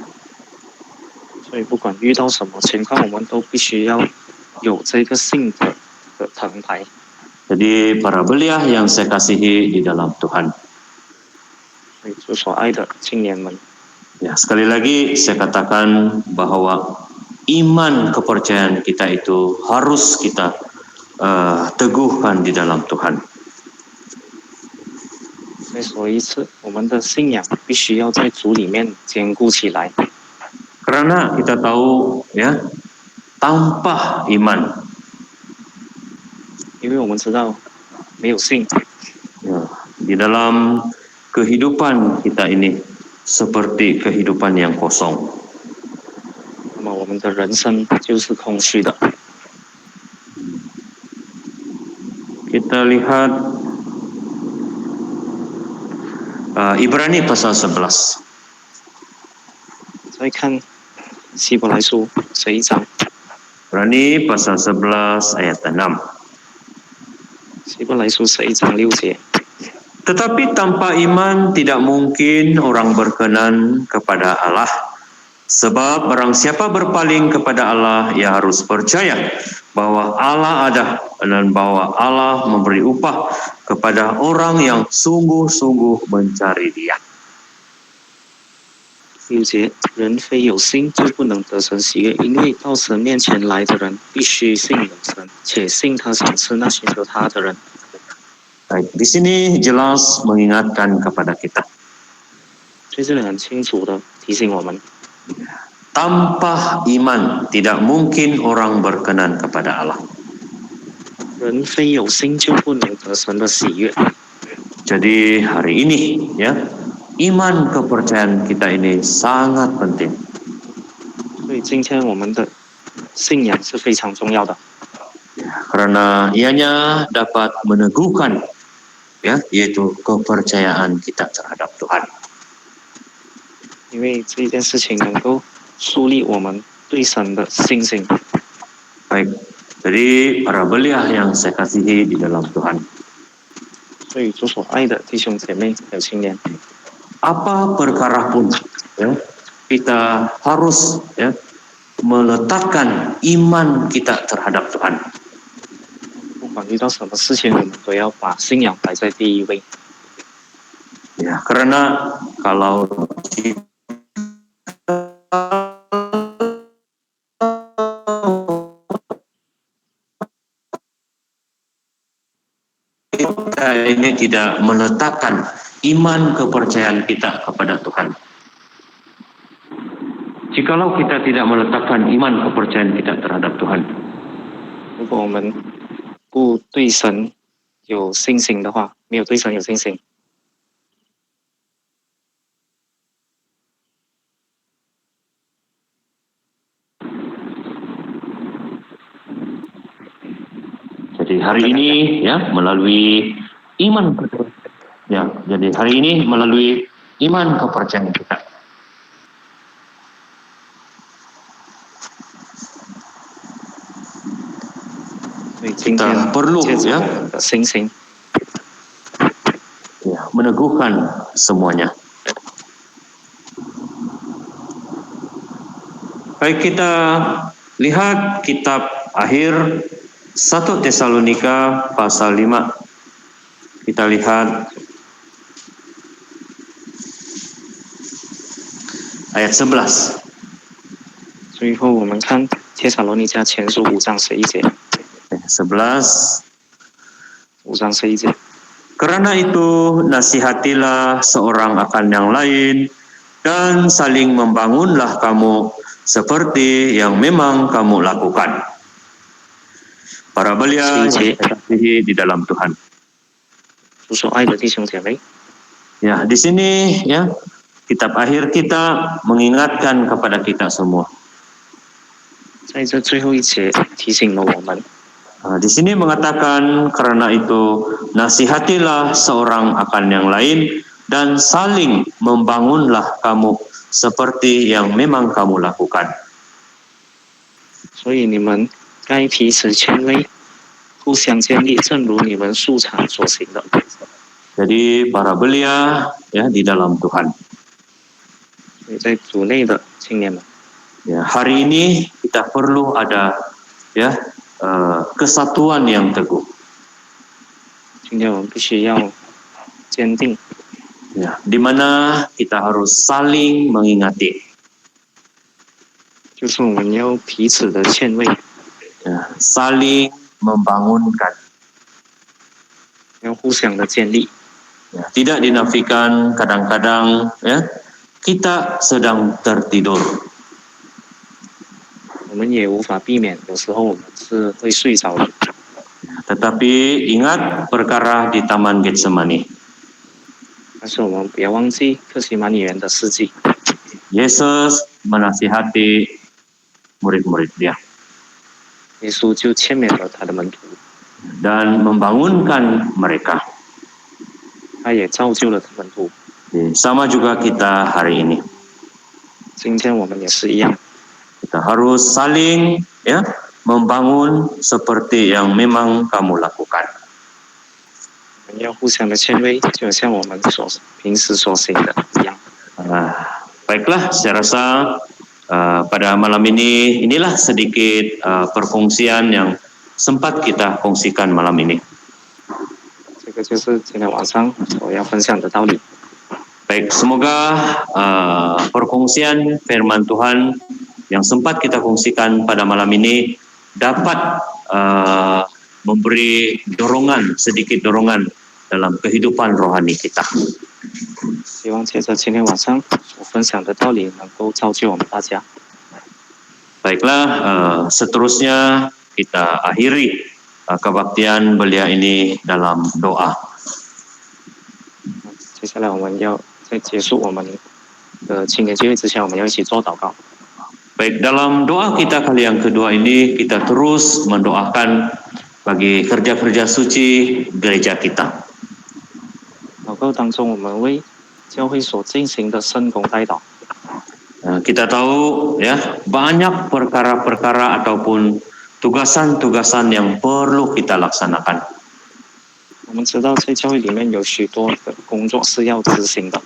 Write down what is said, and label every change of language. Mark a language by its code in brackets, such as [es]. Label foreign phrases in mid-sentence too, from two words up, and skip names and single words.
[zh] 所以不管遇到什么情况，我们都必须要有这个信德的藤牌。 [ms] Jadi para belia yang saya kasihi di dalam Tuhan. [zh] 所以主所爱的青年们， [ms] Ya, sekali lagi saya katakan bahwa iman kepercayaan kita itu harus kita teguhkan di dalam Tuhan. [zh] 再说一次，我们的信仰必须要在主里面坚固起来。 [ms] Karena kita tahu ya, tanpa iman [zh] 因为我们知道，没有信， [ms] ya, di dalam kehidupan kita ini seperti kehidupan yang kosong. [zh] 那么我们的人生就是空虚的。 [ms] Kita lihat Ibrani pasal 11. [zh] 再看希伯来书11章， [ms] Ibrani pasal 11 ayat 6. [zh] 希伯来书11章6节。 [ms] Tetapi tanpa iman tidak mungkin orang berkenan kepada Allah. Sebab barang siapa berpaling kepada Allah, ia harus percaya bahwa Allah ada dan bahwa Allah memberi upah kepada orang yang sungguh-sungguh mencari Dia. [zh] 6 节，人非有心就不能得神喜悦，因为到神面前来的人必须信有神，且信他赏赐那寻求他的人。 [ms] Baik, di sini jelas mengingatkan kepada kita. [zh] 所以这里很清楚的提醒我们， [ms] Tanpa iman tidak mungkin orang berkenan kepada Allah. [zh] 人非有心就不能得神的喜悦。 [ms] Jadi hari ini ya, iman kepercayaan kita ini sangat penting. [zh] 所以今天我们的信仰是非常重要的， [ms] Karena ianya dapat meneguhkan ya, yaitu kepercayaan kita terhadap Tuhan. [zh] 因为这件事情能够树立我们对神的信心。 [ms] Baik, jadi para belia yang saya kasihi di dalam Tuhan. [zh] 所以主所爱的弟兄姐妹还有青年， [ms] Apa perkara pun ya, kita harus ya, meletakkan iman kita terhadap Tuhan. [zh] 不管遇到什么事情，我们都要把信仰摆在第一位。 [ms] Ya, karena kalau kita ini tidak meletakkan iman kepercayaan kita kepada Tuhan. Jikalau kita tidak meletakkan iman kepercayaan kita terhadap Tuhan, [zh] 如果我们不对神有信心的话，没有对神有信心， [ms] jadi hari ini ya melalui iman ya, jadi hari ini melalui iman kepercayaan kita. [zh] 所以今天 [ms] Kita perlu [zh] 借着 ya, 我们的信心， [ms] ya meneguhkan semuanya. Baik, kita lihat kitab akhir 1 Tesalonika pasal 5. Kita lihat ayat 11. [zh] 最后我们看帖撒罗尼迦前书5章11节， 11. 5章11节。 [ms] Karena itu nasihatilah seorang akan yang lain dan saling membangunlah kamu seperti yang memang kamu lakukan. Para belia yang saya kasihi di dalam Tuhan. [zh] 主所爱的弟兄姐妹， [ms] Ya, di sini ya kitab akhir kita mengingatkan kepada kita semua. [zh] 在这最后一节提醒了我们， [ms] Di sini mengatakan karena itu nasihatilah seorang akan yang lain dan saling membangunlah kamu seperti yang memang kamu lakukan. [zh] 所以你们该彼此谦卑，互相建立，正如你们素常所行的。 [ms] Jadi para belia ya di dalam Tuhan. [zh] 所以在主内的青年们， [ms] Ya, hari ini kita perlu ada ya kesatuan yang teguh. [zh] 今天我们必须要坚定， [ms] Ya, di mana kita harus saling mengingati. [zh] 就是我们要彼此的谦卑， [ms] Ya, saling membangunkan. [zh] 要互相的建立。 [ms] Ya, tidak dinafikan kadang-kadang ya kita sedang tertidur. [zh] 我们也无法避免，有时候我们是会睡着的。 [ms] Tetapi ingat perkara di Taman Getsemani. [zh] 但是我们不要忘记克西马尼园的事迹， [ms] Yesus menasihati murid-murid dia [zh] 耶稣就劝勉了他的门徒， [ms] dan membangunkan mereka. [zh] 他也造就了门徒。 [ms] Sama juga kita hari ini. [zh] 今天我们也是一样， [ms] Kita harus saling ya membangun seperti yang memang kamu lakukan. [zh] 我们要互相的谦卑，就像我们平时所行的一样。 [ms] Baiklah, saya rasa pada malam ini inilah sedikit perkongsian yang sempat kita kongsikan malam ini. [zh] 这个就是今天晚上我要分享的道理。 [ms] Baik, semoga perkongsian firman Tuhan yang sempat kita kongsikan pada malam ini dapat memberi dorongan, sedikit dorongan dalam kehidupan rohani kita. [zh] 希望借着今天晚上所分享的道理，能够造就我们大家。 [ms] Baiklah, seterusnya kita akhiri kebaktian belia ini dalam doa. [zh] 接下来我们要在结束我们的青年聚会之前，我们要一起做祷告。 [ms] Baik, dalam doa kita kali yang kedua ini kita terus mendoakan bagi kerja-kerja suci gereja kita. [zh] 祷告当中，我们为教会所进行的圣工代祷。 [ms] Kita tahu ya banyak perkara-perkara ataupun tugasan-tugasan yang perlu kita laksanakan. [zh] 我们知道在教会里面有许多的工作是要执行的。